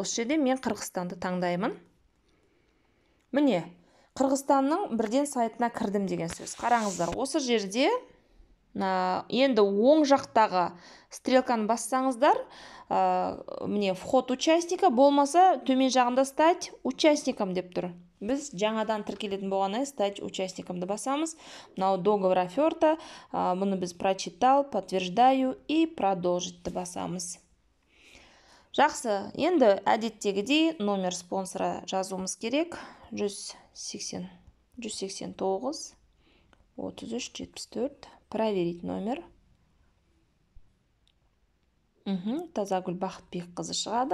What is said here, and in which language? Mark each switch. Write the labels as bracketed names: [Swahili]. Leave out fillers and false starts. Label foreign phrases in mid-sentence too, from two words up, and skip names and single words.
[Kazakh] Осы жерде мен Қырғызстанды таңдаймын. Міне, Қырғызстанның бірден сайтына кірдім деген сөз. Қараңыздар, осы жерде енді оң жақтағы стрелканы бассаңыздар, міне [Russian] вход участника, [Kazakh] болмаса төмен жағында [Russian] стать участником [Kazakh] деп тұр. Біз жаңадан тіркелетін болғаннан [Russian] стать участникомды [Kazakh] басамыз. Мынау [Russian] договор оферта, [Kazakh] бұны біз [Russian] прочитал, подтверждаю и продолжитті [Kazakh] басамыз. Жақсы, енді әдеттегідей [Russian] номер спонсора [Kazakh] жазуымыз керек. 189 33 74. [Russian] Проверить номер. [Kazakh] Тазагүл Бақытбек қызы шығады.